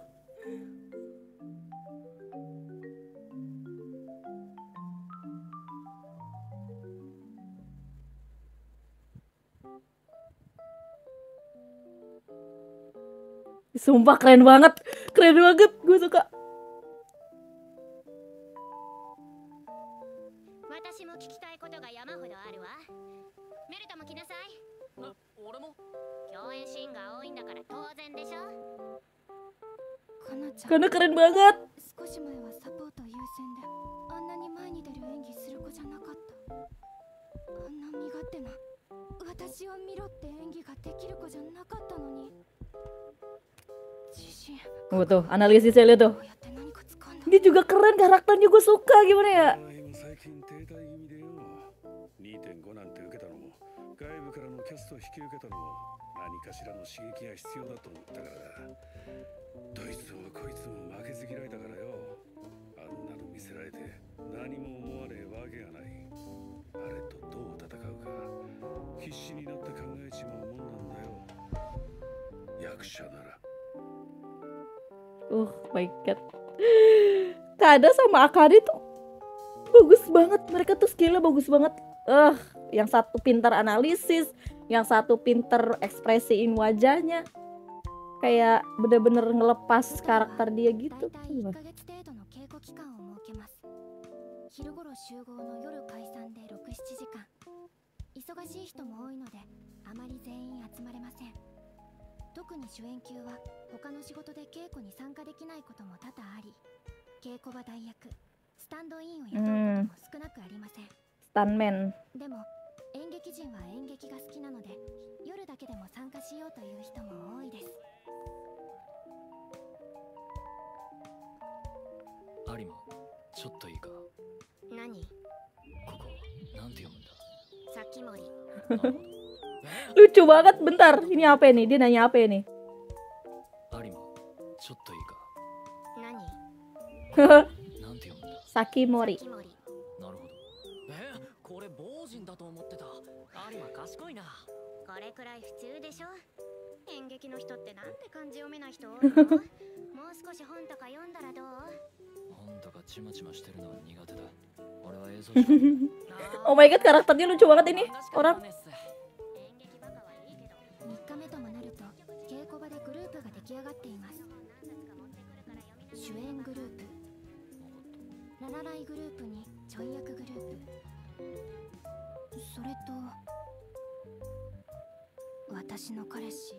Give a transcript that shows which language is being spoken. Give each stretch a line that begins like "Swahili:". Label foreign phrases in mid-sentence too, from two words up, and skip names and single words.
Indonesian: Sumpah keren banget, gue suka.
Japanese: 私も聞きたいことが山ほどあるわ。メルタも来なさい。俺も共演シーンが多いんだから当然でしょ。かなちゃん
Indonesian: Kana keren banget.
Japanese: 少し前はサポート優先であんなに前に出る演技する子じゃなかった。あんな身勝手な私を見ろって演技ができる子じゃなかったのに。自信
Indonesian: Tuh analisisnya lihat tuh.
Japanese: こうやって何か掴んだ。
Indonesian: Dia juga keren karakternya, gue suka gimana ya.
Japanese: でよ。2.5 なんて受けたのも外部からのキャストを引き受けたのも何かしらの刺激が必要だと思ったからだ。どいつもこいつも負けず嫌いだからよ。あんなの見せられて何も思わねえわけがない。あれとどう戦うか必死になって考えちまうもんなんだよ、役者なら。
English: My god.
Indonesian: Kada sama Akane tuh bagus banget. Mereka tuh skillnya bagus banget. Yang satu pintar analisis, yang satu pintar ekspresiin wajahnya. Kayak bener-bener ngelepas karakter dia gitu.
Japanese: 昼頃集合の夜解散で 6,7 時間。忙しい人も多いのであまり全員集まれません。特に主演級は他の仕事で稽古に参加できないことも多々あり、稽古場代役、スタンドインを雇うことも少なくありません。 Stuntman。でも演劇人は演劇が好きなので夜だけでも参加しようという人も多いです。有馬、ちょっといいか。何？ここなんて読むんだ？さきもり。なるほど。
Indonesian: Lucu banget. Bentar, ini apa ini? Dia nanya apa ini?
Japanese: 有馬、ちょっといいか。何？なんて読むんだ？サキモリ。なるほど。これ坊人だと思ってた。有馬賢いな。これくらい普通でしょ。演劇の人ってなんで漢字読めない人多いの？もう少し本とか読んだらどう？本とかちまちましてるのは苦手だ。俺は映像しか。
English: Oh my god,
Indonesian: karakternya lucu banget ini orang.
Japanese: 3日目ともなると稽古場でグループが出来上がっています。主演グループ、ララライグループにちょい役グループ、それと私の彼氏。